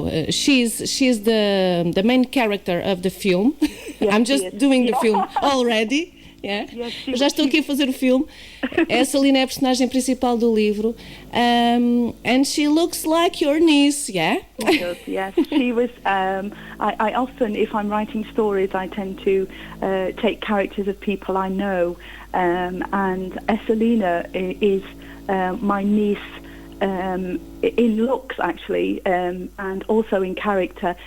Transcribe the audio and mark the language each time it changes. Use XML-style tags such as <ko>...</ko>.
<en>She's the main character of the film. Yes, I'm just doing the film already. Yeah.</en> <pt>Yes, já estou aqui a fazer o filme. Essa Lina é a personagem principal do livro.</pt> <en>And she looks like your niece, yeah? She does, yes. She was, I often, if I'm writing stories, I tend to take characters of people I know. And Esselina is my niece in looks, actually, and also in character.</en>